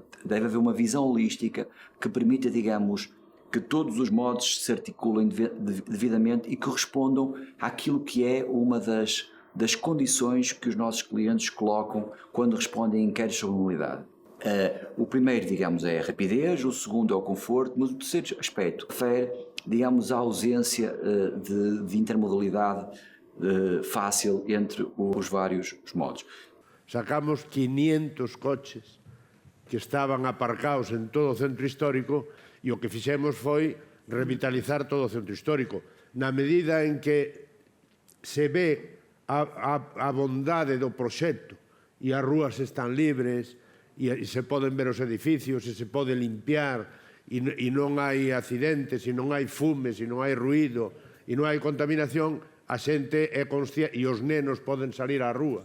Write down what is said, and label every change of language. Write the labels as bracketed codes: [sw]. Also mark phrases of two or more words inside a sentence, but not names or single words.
[pt] Deve haver uma visão holística que permita, que todos os modos se articulem devidamente e que respondam àquilo que é uma das condições que os nossos clientes colocam quando respondem a inquéritos sobre mobilidade. O primeiro, é a rapidez, o segundo é o conforto, mas o terceiro aspecto refere, a ausência de intermodalidade fácil entre os vários modos. [gl] Sacamos 500 coches que estaban aparcados en todo o centro histórico e o que fixemos foi revitalizar todo o centro histórico. Na medida en que se ve a bondade do proxecto e as rúas están libres, e se poden ver os edificios, e se pode limpiar, e non hai accidentes, e non hai fumes, e non hai ruído, e non hai contaminación, a xente é consciente, e os nenos poden salir á rúa.